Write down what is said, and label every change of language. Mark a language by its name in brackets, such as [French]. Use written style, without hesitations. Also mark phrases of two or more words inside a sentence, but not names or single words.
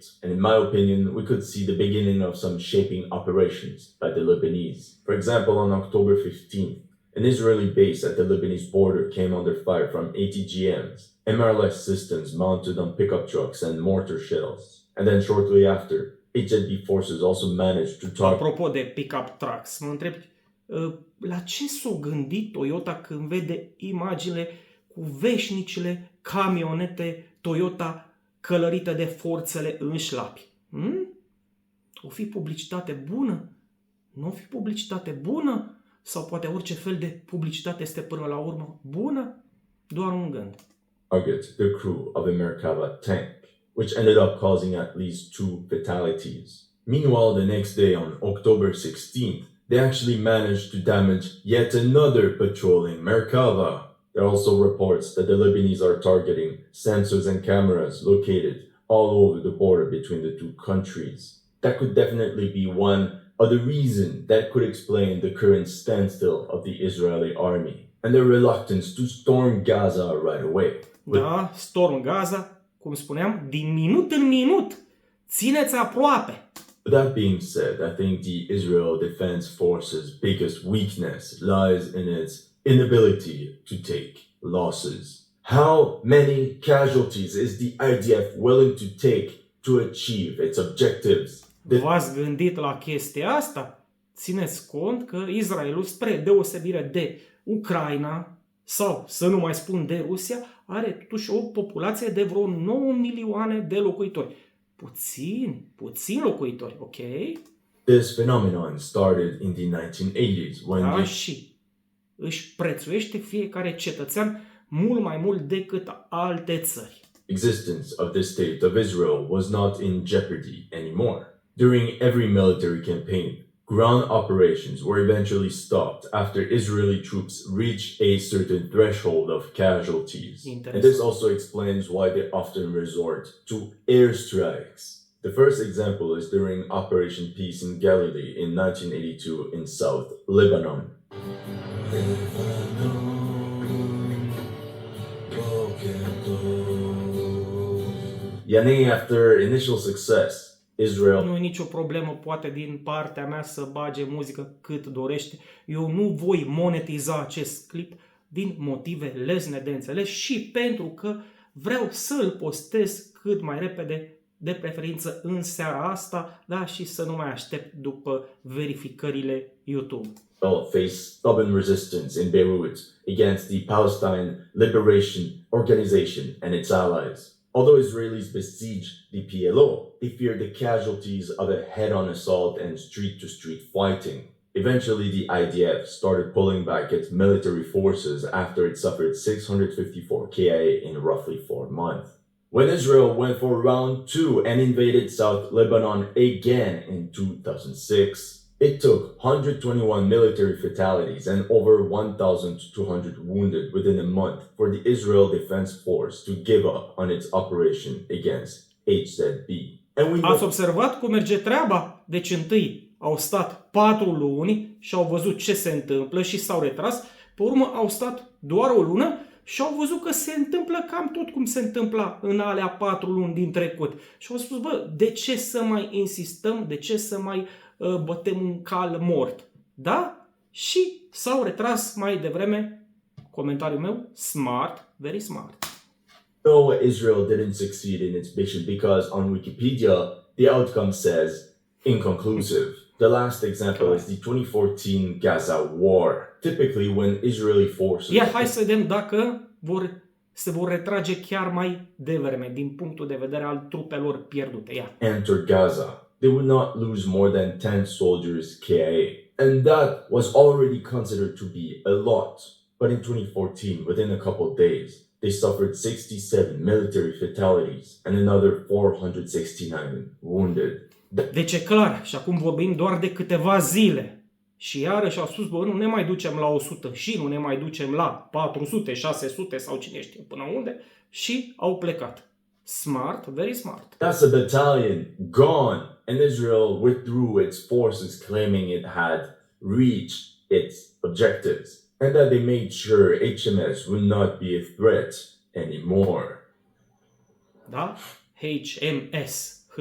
[English] And in my opinion, we could see the beginning of some shaping operations by the Lebanese. For example, on October 15th, an Israeli base at the Lebanese border came under fire from ATGMs, MRLS systems mounted on pickup trucks and mortar shells. And then shortly after, HSB forces also managed to target... [Romanian] Apropo de [English] pickup trucks, [Romanian] mă întreb la ce s-o gândit Toyota când vede imaginile cu veșnicile camionete Toyota călărite de forțele în șlapi? O fi publicitate bună? Nu o fi publicitate bună? sau poate orice fel de publicitate este până la urmă bună? Doar un gând. [English] Target the crew of a Merkava tank, which ended up causing at least 2 fatalities. Meanwhile, the next day, on October 16th, they actually managed to damage yet another patrolling Merkava. There are also reports that the Lebanese are targeting sensors and cameras located all over the border between the two countries. That could definitely be one of the reasons that could explain the current standstill of the Israeli army and their reluctance to storm Gaza right away. [Romanian] Da, storm Gaza, cum spuneam, din minut în minut. Țineți aproape. [English] That being said, I think the Israel Defense Forces' biggest weakness lies in its inability to take losses. How many casualties is the IDF willing to take to achieve its objectives? [Romanian] V-ați gândit la chestia asta? Țineți cont că Israelul, spre deosebire de Ucraina, sau să nu mai spun de Rusia, are totuși o populație de vreo 9 milioane de locuitori. Puțini locuitori, ok? [English] This phenomenon started in the 1980s when [Romanian] Și își prețuiește fiecare cetățean mult mai mult decât alte țări. [English] Existence of the state of Israel was not in jeopardy anymore. During every military campaign, ground operations were eventually stopped after Israeli troops reached a certain threshold of casualties. And this also explains why they often resort to airstrikes. The first example is during Operation Peace in Galilee in 1982 in South Lebanon. Yanni, after initial success, Israel... [Romanian] Nu e nicio problemă, poate din partea mea să bage muzică cât dorește. Eu nu voi monetiza acest clip din motive lesne de înțeles și pentru că vreau să îl postez cât mai repede, de preferință în seara asta, și să nu mai aștept după verificările YouTube. [English] Face stubborn resistance in Beirut against the Palestine Liberation Organization and its allies. Although Israelis besieged the PLO, they feared the casualties of a head-on assault and street-to-street fighting. Eventually, the IDF started pulling back its military forces after it suffered 654 KIA in roughly 4 months. When Israel went for round 2 and invaded South Lebanon again in 2006, it took 121 military fatalities and over 1,200 wounded within a month for the Israel Defense Force to give up on its operation against HZB. [Romanian] Ați observat cum merge treaba? Deci întâi au stat 4 luni și au văzut ce se întâmplă și s-au retras. Pe urmă au stat doar o lună și au văzut că se întâmplă cam tot cum se întâmpla în alea 4 luni din trecut. Și au spus, de ce să mai insistăm, de ce să mai bătem un cal mort? Da? Și s-au retras mai devreme, comentariul meu, [English] smart, very smart. No, Israel didn't succeed in its mission because on Wikipedia, the outcome says inconclusive. The last example is the 2014 Gaza war. Typically, when Israeli forces... [Romanian] Hai să vedem dacă se vor retrage chiar mai devreme, din punctul de vedere al trupelor pierdute. [English] Entered Gaza, they would not lose more than 10 soldiers KIA. And that was already considered to be a lot. But in 2014, within a couple days, they suffered 67 military fatalities and another 469 wounded. [Romanian] Deci e clar, și acum vorbim doar de câteva zile. Și iarăși au spus, nu ne mai ducem la 100 și nu ne mai ducem la 400, 600 sau cine știe până unde și au plecat. [English] Smart, very smart. That's a battalion gone, and Israel withdrew its forces claiming it had reached its objectives and that they made sure HMS would not be a threat anymore. [Romanian] Da? HMS.